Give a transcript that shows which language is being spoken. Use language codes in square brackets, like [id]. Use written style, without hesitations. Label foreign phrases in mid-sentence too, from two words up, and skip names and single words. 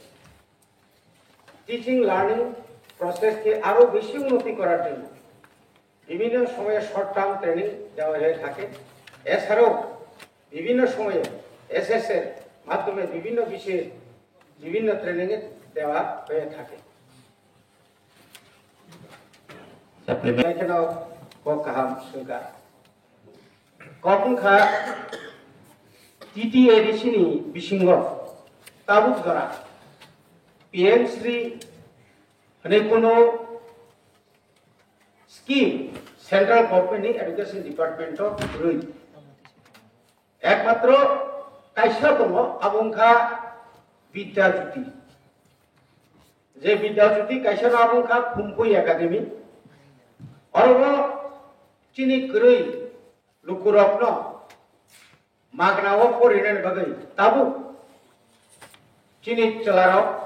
[en] teaching learning process [bn] আরো বেশি উন্নতি করার জন্য বিভিন্ন সময়ে [en] short term training [bn] দেওয়া হয়ে থাকে। এছাড়াও বিভিন্ন সময়ে এসএস এর মাধ্যমে বিভিন্ন বিষয়ে বিভিন্ন ট্রেনিং দেওয়া হয়ে থাকে। [trp] TTADCनि बिशिङाव ताबुक जरा PM श्री होननाय कोनो [en] scheme central government education department [trp] रुइ एकमात्र कायसा दङ आबुंखा विद्याज्योति जे विद्याज्योति कायसा आबुंखा खुम्पुइ एकाडेमी अरबो चिनि गरै लुकुरबनो मागनाव फरायनायनि बागै ताबु चिनि चलाराव